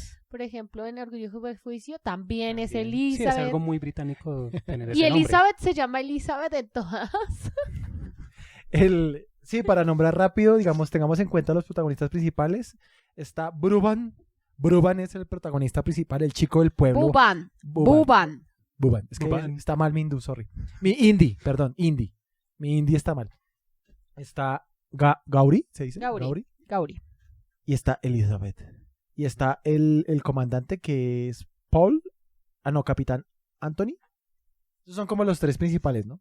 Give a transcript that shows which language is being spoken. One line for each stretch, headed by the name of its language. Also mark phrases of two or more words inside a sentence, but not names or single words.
Spanish: Por ejemplo, en Orgullo y Prejuicio también es También. Elizabeth. Sí, es algo muy británico tener Y ese nombre. Elizabeth se llama Elizabeth en todas. Sí, para nombrar rápido, digamos, tengamos en cuenta los protagonistas principales. Está Bruban. Bruban es el protagonista principal, el chico del pueblo. Buban. Buban. Buban. Buban. Es que Buban. está mal mi hindú, sorry. Mi hindi, perdón, hindi. Mi hindi está mal. Está Gauri, ¿se dice? Gauri. Gauri. Y está Elizabeth. Y está el comandante que es Paul. Capitán Anthony. Esos son como los 3 principales, ¿no?